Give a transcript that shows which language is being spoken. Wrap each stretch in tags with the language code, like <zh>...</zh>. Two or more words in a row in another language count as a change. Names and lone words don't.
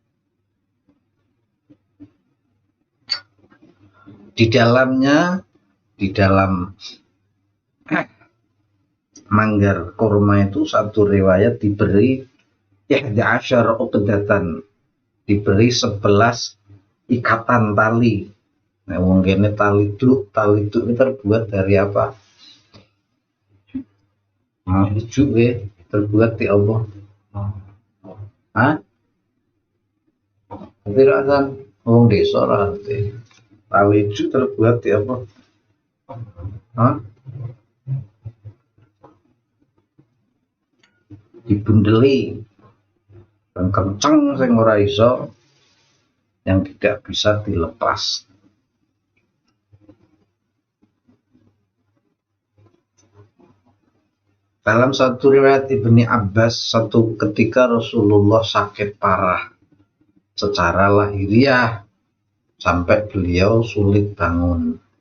<id>Di dalamnya, di dalam manggar kurma itu satu riwayat diberi 11 uqdatan, diberi 11 ikatan tali. Nah, mungkin tali itu ini terbuat dari apa? Ijuk terbuat di apa? Hah? Tidak kan</id> <jv>wong desa</jv> <id>lah. Tali ijuk terbuat di apa?</id> <jv>Hah? Dibundeli dan kenceng sing ora iso,</jv> <id>yang tidak bisa dilepas. Dalam satu riwayat Ibni Abbas, satu ketika Rasulullah sakit parah secara lahiriah sampai beliau sulit bangun.</id>